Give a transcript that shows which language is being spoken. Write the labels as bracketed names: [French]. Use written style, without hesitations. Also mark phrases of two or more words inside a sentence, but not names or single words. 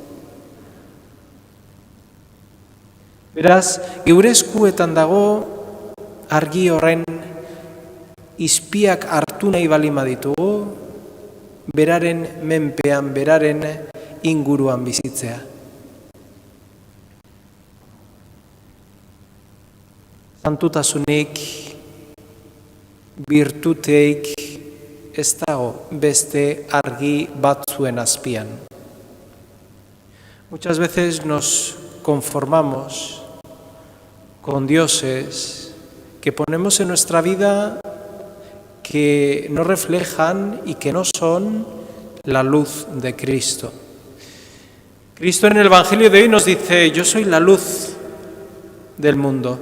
[Basque] Beraz, geure eskuetan dago argi horren izpiak hartu nahi balima ditugu, beraren menpean, beraren inguruan bizitzea. Santutasunik, birtuteik ez dago beste argi batzuen azpian. [Spanish] Muchas veces nos conformamos con dioses que ponemos en nuestra vida que no reflejan y que no son la luz de Cristo. Cristo en el Evangelio de hoy nos dice, yo soy la luz del mundo.